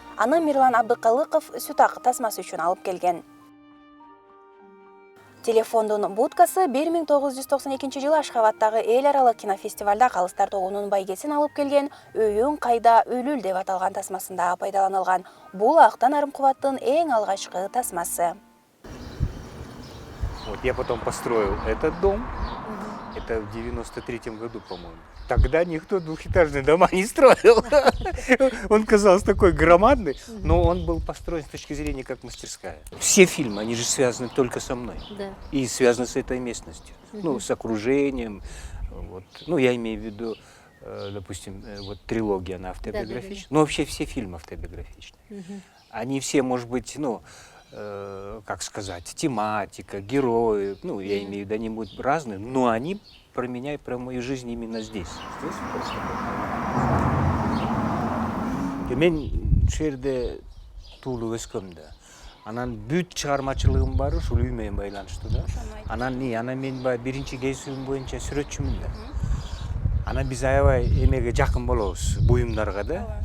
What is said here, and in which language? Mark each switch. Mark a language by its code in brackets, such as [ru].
[ky] Аны Мирлан Абдыкалыков сүт ак тасмасы үчүн алып келген. Телефондун будкасы 1992 жылы Ашхабадтагы эл аралык кинофестивалда Калыстар тобунун байгесин алып келген «Өйүң кайда үлүл» деп аталган тасмасында пайдаланылган. Бул Актан Арым Кубаттын эң алгачкы тасмасы. [ru] Вот я потом построил этот дом. Это в 93-м году, по-моему. Тогда никто двухэтажные дома не строил. Он казался такой громадный, но он был построен с точки зрения как мастерская. Все фильмы, они же связаны только со мной. Да. И связаны с этой местностью. Ну, с окружением. Вот. Ну, я имею в виду, допустим, вот трилогия, она автобиографичная. Да. Но вообще все фильмы автобиографичные. Они все, может быть, ну, как сказать, тематика, герои, ну, я имею в виду, они будут разные, но они про меня и про мою жизнь именно здесь. [ky] Мен шерде туулуп өскөм да. Анан бүт чыгармачылыгым баары ушул үй менен байланыштуу да. Анан мен биринчи кесибим боюнча сүрөтчүмүн да. Анан биз аябай эмеге жакын болобуз, буюмдарга да.